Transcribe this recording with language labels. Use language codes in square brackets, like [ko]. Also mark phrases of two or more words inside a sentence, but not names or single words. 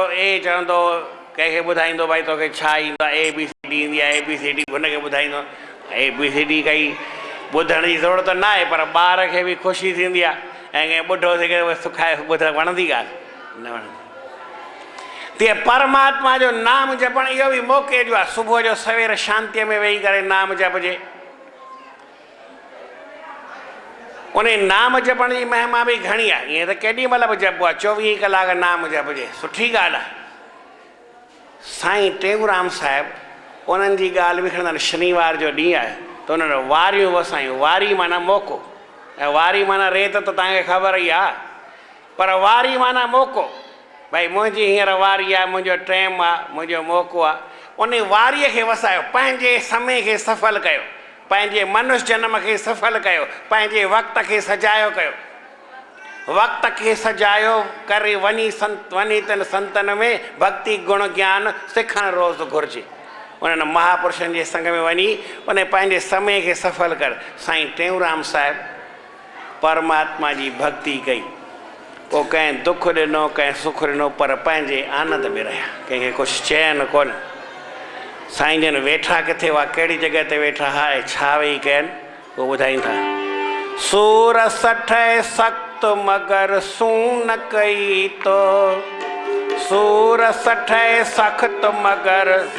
[sd] ए चवंदो कंहिंखे ॿुधाईंदो भई तोखे छा ईंदो आहे ABCD ईंदी आहे ABCD हुनखे ॿुधाईंदो ABCD काई ॿुधण जी ज़रूरत न आहे पर ॿार खे बि ख़ुशी थींदी आहे ऐं कंहिं ॿुढो थी करे सुखाए ॿुधणु वणंदी ॻाल्हि न वणंदी तीअं परमात्मा जो नाम जपणु इहो बि मौक़े जो आहे सुबुह जो सवेर शांतीअ में वेही करे नाम जपजे उन नाम जपण जी महिमा बि घणी आहे ईअं त केॾी महिल बि जपबो आहे 24 कलाक नाम जपजे सुठी ॻाल्हि आहे। साईं टेऊंराम साहिबु उन्हनि जी ॻाल्हि बि खणंदा आहिनि शनिवार जो ॾींहुं आहे त उन्हनि वारियूं वसायूं वारी माना मौक़ो ऐं वारी माना रेत त तव्हांखे ख़बर ई आहे पर वारी माना मौक़ो भाई मुंहिंजी हींअर वारी आहे मुंहिंजो टाइम आहे मुंहिंजो मौक़ो आहे उन वारीअ खे वसायो पंहिंजे समय खे सफल कयो पंहिंजे मनुष्य जन्म खे सफल कयो पंहिंजे वक़्त खे सजायो कयो वक़्त खे सजायो करे वञी तन संतन में भक्ति गुण ज्ञान सिखणु रोज़ु घुरिजे उन्हनि महापुरुषनि जे संग में वञी उन पंहिंजे समय खे सफल कर साईं टेऊंराम साहिबु परमात्मा जी भक्ति कई पोइ कंहिं दुख ॾिनो कंहिं सुख ॾिनो पर पंहिंजे आनंद में रहिया कंहिंखे कुझु चयनि कोन साईं जन वेठा किथे हुआ कहिड़ी जॻह ते वेठा हाय छा वेही कयनि उहो ॿुधाईनि था सूर सठ सख़्त मगर सून कई तो सूर सठ सख़्त मगर